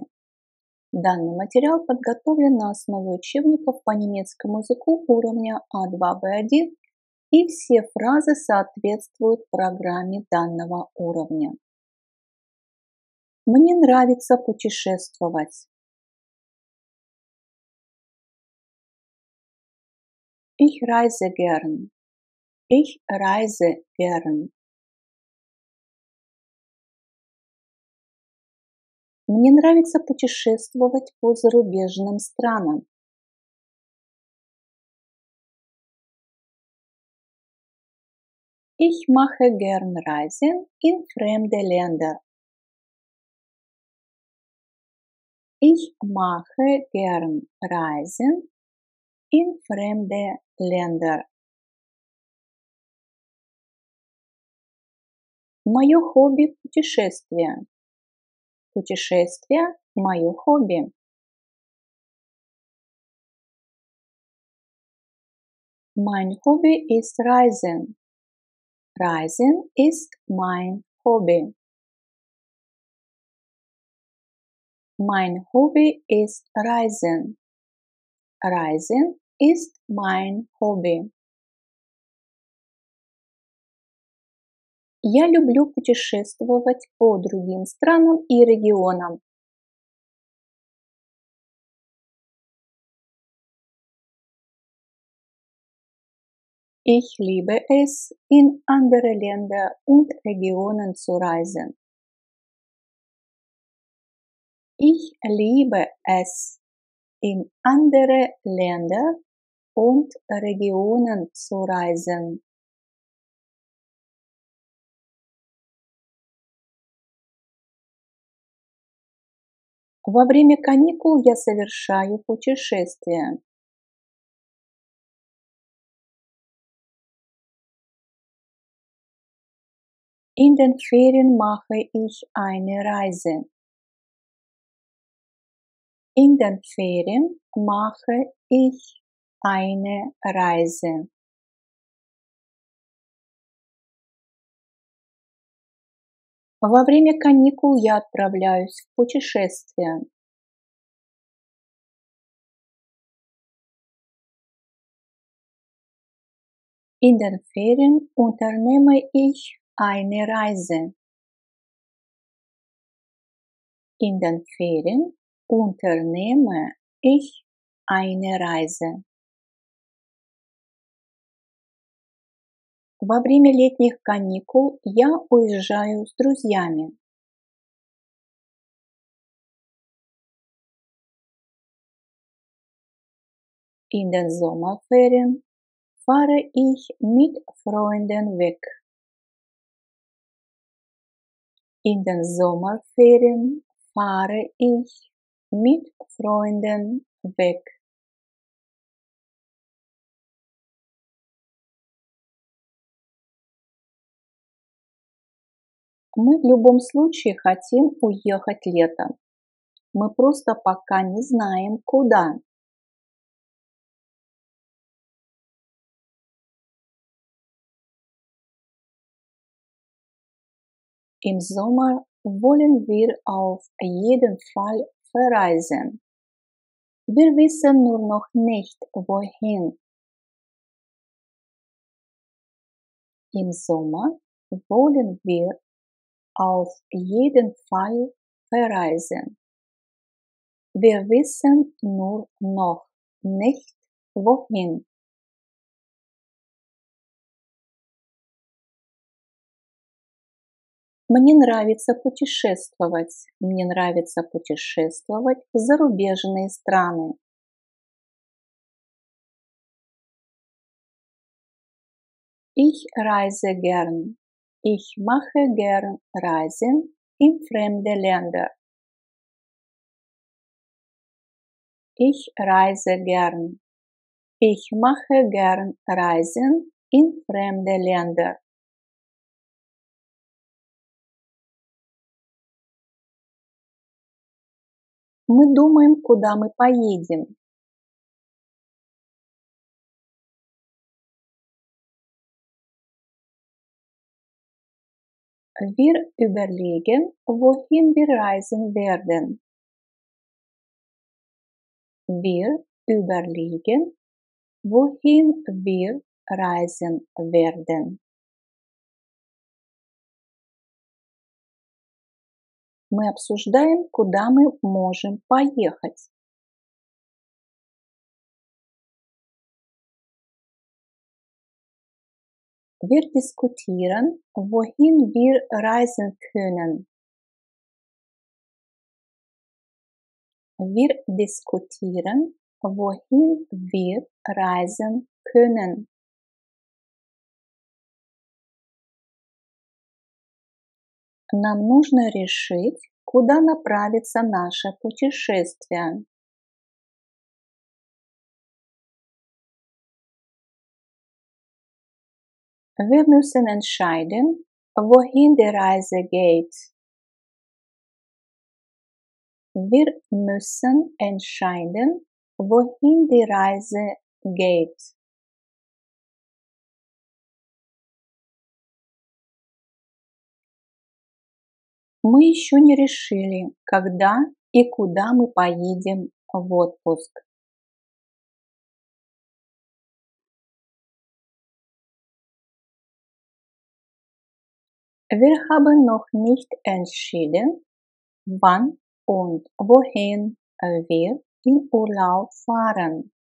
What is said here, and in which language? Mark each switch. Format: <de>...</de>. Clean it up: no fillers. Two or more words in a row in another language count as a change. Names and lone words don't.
<ru>Данный материал подготовлен на основе учебников по немецкому языку уровня А2 Б1, и все фразы соответствуют программе данного уровня. Мне нравится путешествовать.</ru> <de>Ich reise gern. Ich reise gern.</de> <ru>Мне нравится путешествовать по зарубежным странам.</ru> <de>Ich mache gern Reisen in fremde Länder. Ich mache gern Reisen in fremde Länder.</de> <ru>Мое хобби – путешествия. Путешествия – мое хобби.</ru> <de>Mein Hobby ist Reisen. Reisen ist mein Hobby. Mein Hobby ist Reisen. Reisen ist mein Hobby.</de> <ru>Я люблю путешествовать по другим странам и регионам.</ru> <de>Ich liebe es, in andere Länder und Regionen zu reisen. Ich liebe es, in andere Länder und Regionen zu reisen.</de> <ru>Во время каникул я совершаю путешествия.</ru> <de>In den Ferien mache ich eine Reise. In den Ferien mache ich eine Reise.</de> <ru>Во время каникул я отправляюсь в путешествие.</ru> <de>In den Ferien unternehme ich eine Reise. In den Ferien unternehme ich eine Reise.</de> <ru>Во время летних каникул я уезжаю с друзьями.</ru> <de>In den Sommerferien fahre ich mit Freunden weg. In den Sommerferien fahre ich mit Freunden weg.</de> <ru>Мы в любом случае хотим уехать летом. Мы просто пока не знаем, куда.</ru> <de>Im Sommer wollen wir auf jeden Fall verreisen. Wir wissen nur noch nicht, wohin. Im Sommer wollen wir auf jeden Fall verreisen. Wir wissen nur noch nicht, wohin.</de> <ru>Мне нравится путешествовать. Мне нравится путешествовать в зарубежные страны.</ru> <de>Ich reise gern. Ich mache gern Reisen in fremde Länder. Ich reise gern. Ich mache gern Reisen in fremde Länder.</de> <ru>Мы думаем, куда мы поедем.</ru> <de>Wir überlegen, wohin wir reisen werden. Wir überlegen, wohin wir reisen werden.</de> <ru>Мы обсуждаем, куда мы можем поехать.</ru> <de>Wir diskutieren, wohin wir reisen können. Wir diskutieren, wohin wir reisen können.</de> <ru>Нам нужно решить, куда направится наше путешествие.</ru> <de>Wir müssen entscheiden, wohin die Reise geht. Wir müssen entscheiden, wohin die Reise geht.</de> <ru>Мы еще не решили, когда и куда мы поедем в отпуск.</ru> <de>Wir haben noch nicht entschieden, wann und wohin wir in Urlaub fahren.</de>